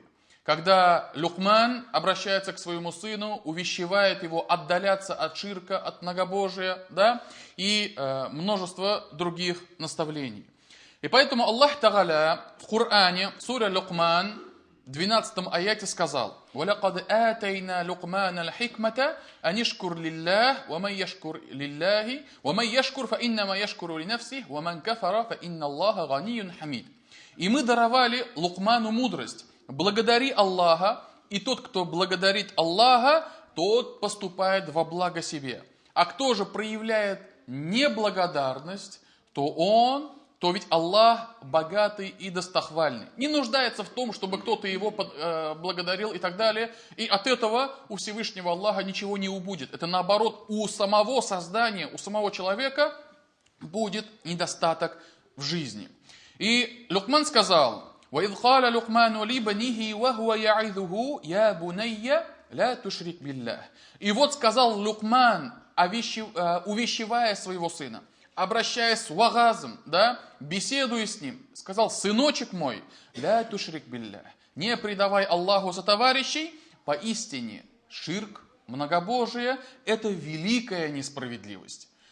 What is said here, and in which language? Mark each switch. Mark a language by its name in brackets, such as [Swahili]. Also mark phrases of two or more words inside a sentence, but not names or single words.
[Russian] Когда Лукман обращается к своему сыну, увещевает его отдаляться от ширка, от многобожия, и множество других наставлений. И поэтому Аллах Тааля в Коране, сура Лукман, в 12 аяте сказал: [Arabic] وَلَقَدْ آتَيْنَا لُقْمَانَ الْحِكْمَةَ أَنِ اشْكُرْ لِلَّهِ وَمَنْ يَشْكُرْ فَإِنَّمَا يَشْكُرُ لِنَفْسِهِ وَمَنْ كَفَرَ فَإِنَّ اللَّهَ غَنِيٌّ حَمِيدٌ. [Russian] И мы даровали Лукману мудрость. Благодари Аллаха, и тот, кто благодарит Аллаха, тот поступает во благо себе. А кто же проявляет неблагодарность, то ведь Аллах богатый и достохвальный. Не нуждается в том, чтобы кто-то его благодарил и так далее. И от этого у Всевышнего Аллаха ничего не убудет. Это наоборот, у самого создания, у самого человека будет недостаток в жизни. И Лукман сказал: [Arabic] وَإِذْ قَالَ لُقْمَانُ لِبْنِهِ وَهُوَ يَعِظُهُ يَا بُنَيَّ لَا تُشْرِكْ بِاللَّهِ. [Russian] И вот сказал Лукман, увещевая своего сына, обращаясь с вагазом, беседуя с ним, сказал: сыночек мой, [Arabic] لا تشرك بالله, [Russian] не предавай Аллаху за товарищей, поистине ширк, многобожие, это великая несправедливость.